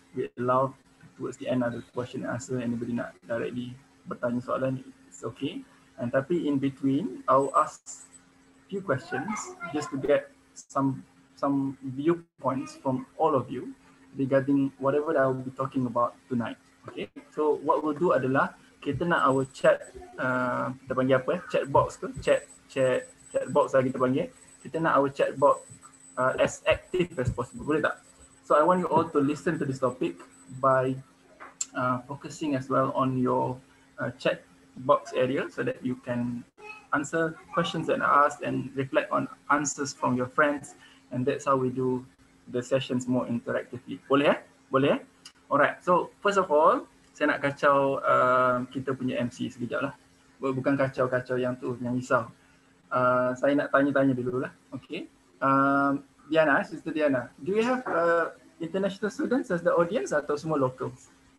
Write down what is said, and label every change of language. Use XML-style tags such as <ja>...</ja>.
<en>We allow towards the end</en> <ms>ada</ms> <en>question and answer. Anybody</en> <ms>nak</ms> <en>directly</en> <ms>bertanya soalan,</ms> <en>it's okay. And</en> <ms>tapi</ms> <en>in between, I'll ask few questions just to get some viewpoints from all of you regarding whatever that I will be talking about tonight. Okay. So what we'll do</en> <ms>adalah kita nak</ms> <en>our chat,</en> <ms>kita panggil apa? Chat box ke? Chat box lah kita panggil. Kita nak</ms> <en>our chat box as active as possible.</en> <ms>Boleh tak?</ms> <en>So I want you all to listen to this topic by focusing as well on your chat box area so that you can answer questions that are asked and reflect on answers from your friends, and that's how we do the sessions more interactively.</en> <ms>Boleh Boleh</ms> <en>Alright, so first of all,</en> <ms>saya nak kacau kita punya MC sekejap lah. Bukan kacau yang tu, yang risau. Saya nak tanya-tanya dulu lah.</ms> <en>Okay. Diana, Sister Diana, do you have international students as the audience</en> <ms>atau semua</ms> <en>locals?</en>